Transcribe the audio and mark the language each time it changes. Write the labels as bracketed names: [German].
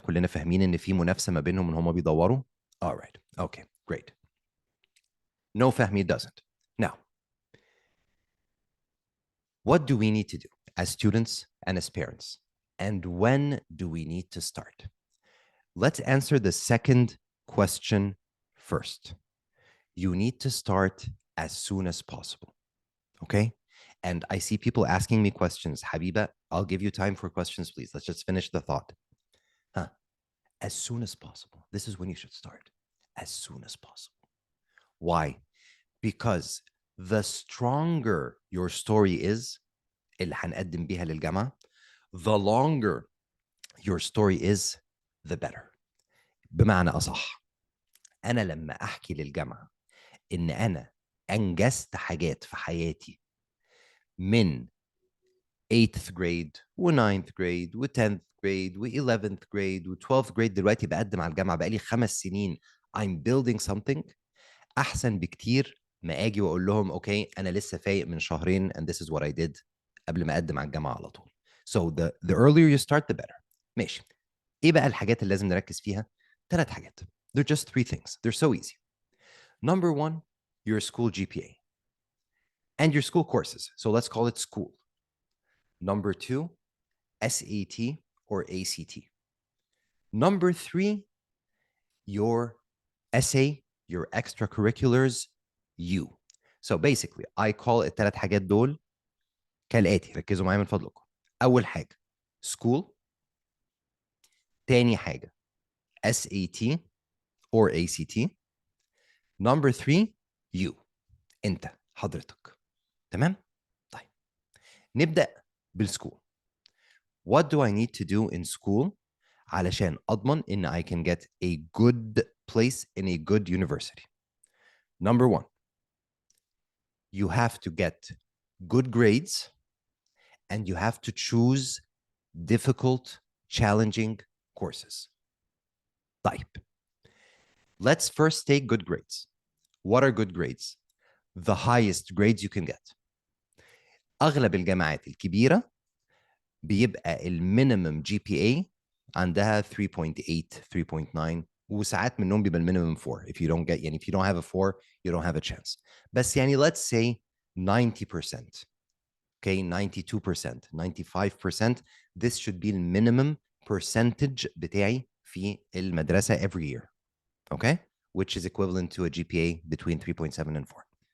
[Arabic] كلنا فاهمين إن في منافسة ما بينهم إن هم بيدوروا. [English] All right. Okay. Great. No, Fahmi doesn't. Now, what do we need to do as students and as parents? And when do we need to start? Let's answer the second question first. You need to start as soon as possible. Okay? And I see people asking me questions. Habiba, I'll give you time for questions, please. Let's just finish the thought. As soon as possible. This is when you should start. As soon as possible. Why? Because the stronger your story is, [Arabic] اللي هنقدم بيها للجامعة, [English] the longer your story is, the better. [Arabic] بمعنى أصح, أنا لما أحكي للجامعة إن أنا أنجزت حاجات في حياتي من 8th grade و 9th grade و 10th grade و 11th grade و 12th grade, دلوقتي بقدم على الجامعة بقالي 5 سنين, [English] I'm building something, [Arabic] أحسن بكتير ما أجي وأقول لهم أوكي أنا لسه فايق من شهرين [English] and this is what I did [Arabic] قبل ما أقدم على الجامعة على طول. [English] So the earlier you start the better. [Arabic] ماشي. إيه بقى الحاجات اللي لازم نركز فيها؟ 3 حاجات. [English] They're just 3 things. They're so easy. Number 1, your school GPA and your school courses. So let's call it school. Number 2, SAT or ACT. Number 3, your essay, your extracurriculars, you. So basically I call it [Arabic] 3 حاجات دول كالآتي, ركزوا معايا من فضلكم. أول حاجة school, تاني حاجة [English] SAT or ACT. Number 3, you. [Arabic] أنت حضرتك. تمام؟ طيب نبدأ بالسكول. [English] What do I need to do in school [Arabic] علشان أضمن إن [English] I can get a good place in a good university? Number 1, you have to get good grades and you have to choose difficult, challenging courses. [Arabic] طيب. [English] Let's first take good grades. What are good grades? The highest grades you can get. [Arabic] أغلب الجامعات الكبيرة بيبقى المينيمم جي بي اي عندها 3.8 3.9 وساعات منهم بيبقى المينيمم 4. [English] If you don't get, يعني if you don't have a 4 you don't have a chance. بس يعني let's say 90%, okay, 92%, 95%, this should be the minimum percentage [Arabic] بتاعي في المدرسة [English] every year, okay, which is equivalent to a GPA between 3.7 and 4.